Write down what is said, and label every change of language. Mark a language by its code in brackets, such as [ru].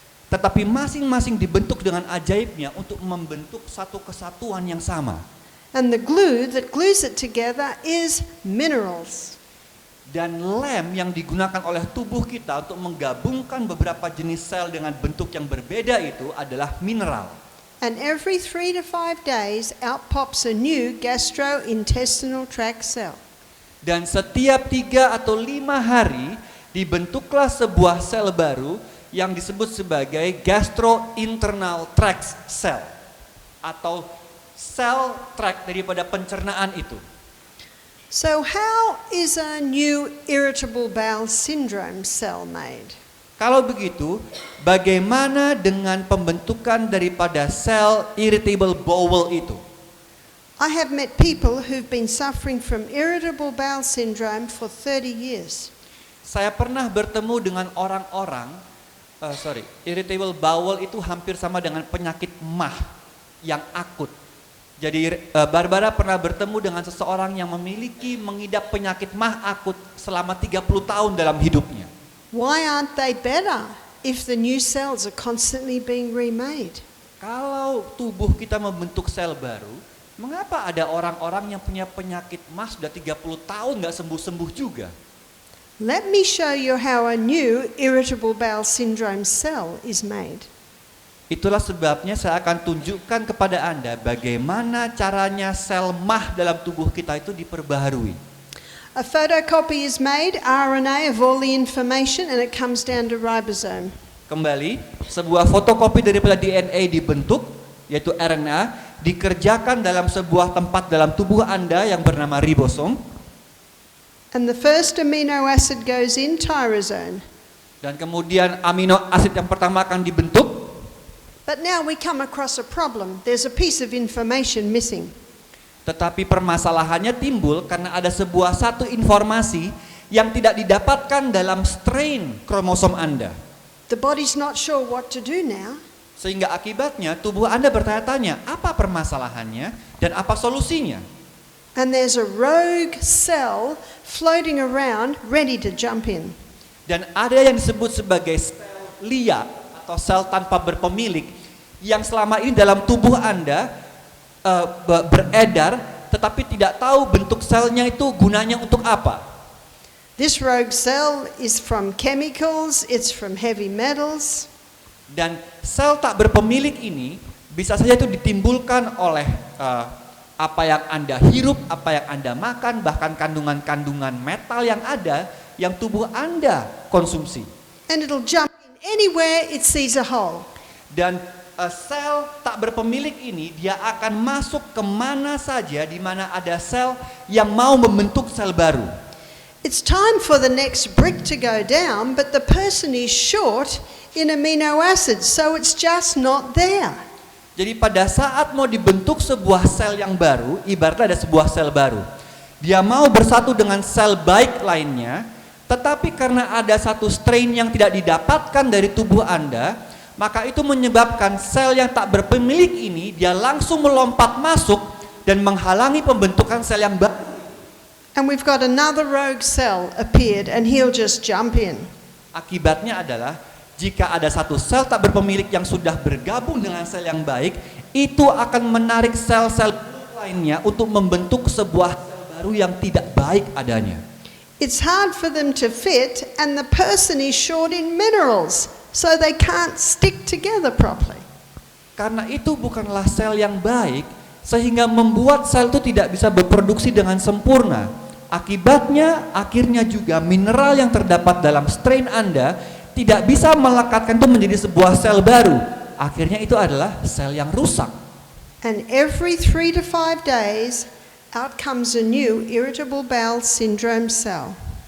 [id] Tetapi masing-masing dibentuk dengan ajaibnya untuk membentuk satu kesatuan yang sama. [en] And the glue that glues it together is minerals. [id] Dan lem yang digunakan oleh tubuh kita untuk menggabungkan beberapa jenis sel dengan bentuk yang berbeda itu adalah mineral. [en] And every 3 to 5 days out pops a new gastrointestinal tract cell. [id] Dan setiap 3 atau 5 hari dibentuklah sebuah sel baru yang disebut sebagai gastrointestinal tract cell atau sel tract daripada pencernaan itu. [en] So how is a new irritable bowel syndrome cell made? [id] Kalau begitu, bagaimana dengan pembentukan daripada sel irritable bowel itu? [en] I have met people who've been suffering from irritable bowel syndrome for 30 years. [id] Saya pernah bertemu dengan orang-orang, irritable bowel itu hampir sama dengan penyakit MAH yang akut. Jadi Barbara pernah bertemu dengan seseorang yang mengidap penyakit MAH akut selama 30 tahun dalam hidupnya. [en] Why aren't they better if the new cells are constantly being remade? [id] Kalau tubuh kita membentuk sel baru, mengapa ada orang-orang yang punya penyakit MAH sudah 30 tahun nggak sembuh-sembuh juga? [en] Let me show you how a new irritable bowel syndrome cell is made. [id] Itulah sebabnya saya akan tunjukkan kepada Anda bagaimana caranya sel MAH dalam tubuh kita itu diperbaharui. [en] A photocopy is made, RNA of all the information, and it comes down to ribosome. [id] Kembali, sebuah fotokopi daripada DNA dibentuk, yaitu RNA, dikerjakan dalam sebuah tempat dalam tubuh Anda yang bernama ribosom. [en] And the first amino acid goes in, tyrosine. [id] Dan kemudian amino asid yang pertama akan dibentuk. [en] But now we come across a problem. There's a piece of information missing. [id] Tetapi permasalahannya timbul karena ada satu informasi yang tidak didapatkan dalam strain kromosom Anda. [en] The body's not sure what to do now. [id] Sehingga akibatnya tubuh Anda bertanya-tanya, apa permasalahannya dan apa solusinya? [en] And there's a rogue cell floating around ready to jump in. [id] Dan ada yang disebut sebagai sel liar atau sel tanpa berpemilik yang selama ini dalam tubuh Anda beredar tetapi tidak tahu bentuk selnya itu gunanya untuk apa. [en] This rogue cell is from chemicals, it's from heavy metals. [id] Dan sel tak berpemilik ini bisa saja itu ditimbulkan oleh apa yang Anda hirup, apa yang Anda makan, bahkan kandungan-kandungan metal yang ada yang tubuh Anda konsumsi. [en] And it'll jump in anywhere it sees a hole. [id] Dan sel tak berpemilik ini dia akan masuk kemana saja di mana ada sel yang mau membentuk sel baru. [en] It's time for the next brick to go down, but the person is short in amino acids, so it's just not there. [id] Jadi pada saat mau dibentuk sebuah sel yang baru, ibaratnya ada sebuah sel baru. Dia mau bersatu dengan sel baik lainnya, tetapi karena ada satu strain yang tidak didapatkan dari tubuh Anda, maka itu menyebabkan sel yang tak berpemilik ini dia langsung melompat masuk dan menghalangi pembentukan sel yang baru. [en] And we've got another rogue cell appeared and he'll just jump in. [id] Akibatnya adalah jika ada satu sel tak berpemilik yang sudah bergabung dengan sel yang baik, itu akan menarik sel-sel lainnya untuk membentuk sebuah sel baru yang tidak baik adanya. [en] It's hard for them to fit and the person is short in minerals, so they can't stick together properly. [id] Karena itu bukanlah sel yang baik, sehingga membuat sel itu tidak bisa berproduksi dengan sempurna. Akibatnya, akhirnya juga mineral yang terdapat dalam strain Anda tidak bisa melekatkan itu menjadi sebuah sel baru. Akhirnya itu adalah sel yang rusak. [en] And every 3 to 5 days, out comes a new irritable bowel syndrome cell.